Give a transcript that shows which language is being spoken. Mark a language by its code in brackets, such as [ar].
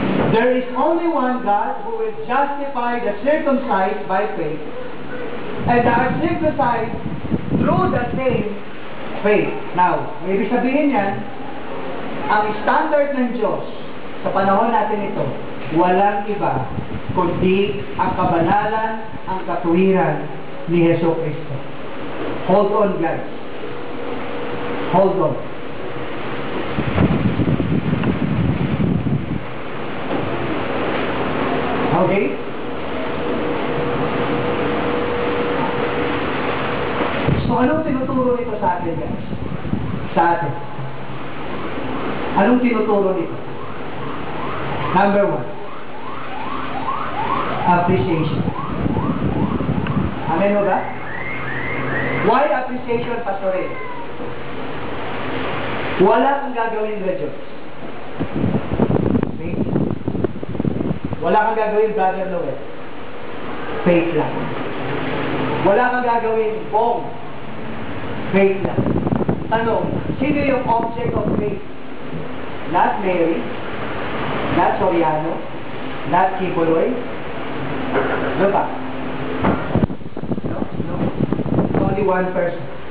[en] There is only one God who will justify the circumcised by faith and the uncircumcised through the same faith. [tl] Now, may ibig sabihin yan, ang standard ng Diyos sa panahon natin ito, walang iba kundi ang kabanalan, ang katuwiran ni Hesus Kristo. [en] Hold on, guys. Hold on. Okay? [tl] So, anong tinuturo nito sa atin, guys? Sa atin. Anong tinuturo nito? [en] Number one, appreciation. Amen [tl] mo ba? [en] Why appreciation, Pastor Ray? [tl] Wala kang gagawin na Diyos. Faith. Wala kang gagawin, Brother Noel. Faith lang. Wala kang gagawin, Bong. Faith lang. Tanong, sino yung [en] object of faith? Not Mary, not Soriano, not Kibuloy. [tl] No ba? [en] No. Only one person.